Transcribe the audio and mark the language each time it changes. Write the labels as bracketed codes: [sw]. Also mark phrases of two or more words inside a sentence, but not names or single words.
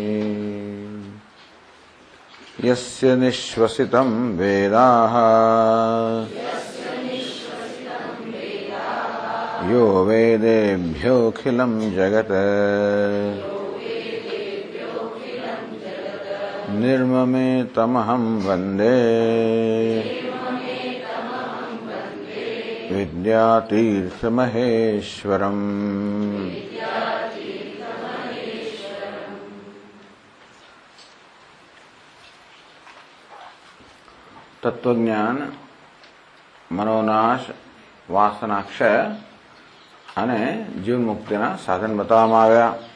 [sa] यस्य निश्वसितं वेदाः यो वेदेभ्योऽखिलं जगत् निर्ममेतमहं वन्दे विद्यातीर्थमहेश्वरम्। [gu] તત્વજ્ઞાન, મનોનાશ, વાસનાક્ષય અને જીવન મુક્તિના સાધન બતાવવામાં આવ્યા.